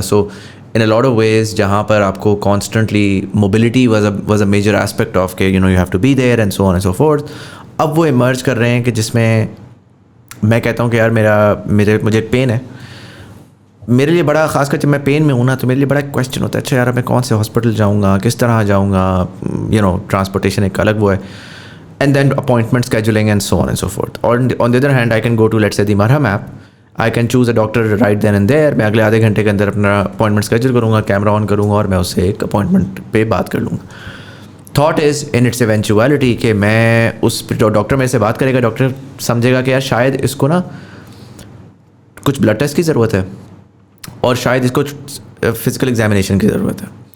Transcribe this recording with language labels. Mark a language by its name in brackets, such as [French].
[English] so in a lot of ways [Hindi] जहाँ पर आपको constantly [English] mobility was a major aspect of के you have to be there and so on and so forth, [Hindi] अब वो emerge कर रहे हैं कि जिसमें मैं कहता हूँ कि यार मुझे पेन है, मेरे लिए बड़ा, खासकर जब मैं पेन में हूँ ना, तो मेरे लिए बड़ा क्वेश्चन होता है, अच्छा यार मैं कौन से हॉस्पिटल जाऊँगा, किस तरह जाऊँगा, ट्रांसपोर्टेशन एक अलग वो है, [English] And then appointment scheduling and so on and so forth. On the other hand, I can go to, let's say, the Marham app. I can choose a doctor right then and there. [Hindi] मैं अगले आधे घंटे के अंदर अपना appointment schedule करूँगा, camera on करूँगा और मैं उससे एक अपॉइंटमेंट पे बात कर लूँगा. [English] thought is in its eventuality [Hindi] कि मैं उस डॉक्टर मेरे से बात करेगा, डॉक्टर समझेगा कि यार शायद इसको ना कुछ ब्लड टेस्ट की ज़रूरत है और शायद इसको फिजिकल एग्जामिनेशन की ज़रूरत है.